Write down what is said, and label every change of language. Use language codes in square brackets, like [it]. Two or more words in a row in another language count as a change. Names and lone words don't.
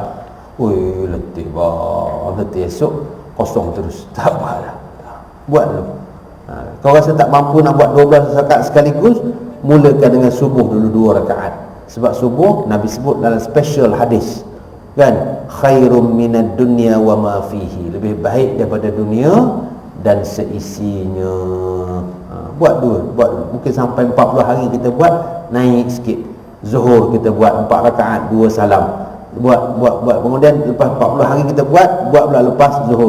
[ms] Ui, letih bah, letih esok kosong terus. Tak apalah. Buat dulu. Kau rasa tak mampu nak buat 12 rakaat sekaligus, mulakan dengan subuh dulu 2 rakaat. Sebab subuh Nabi sebut dalam special hadis kan, [ar] خير من الدنيا وما فيها, [ms] lebih baik daripada dunia dan seisinya. Buat dulu. Mungkin sampai 40 hari kita buat, naik sikit. Zuhur kita buat 4 rakaat 2 salam. Buat. Kemudian lepas 40 hari kita buat pula lepas zuhur.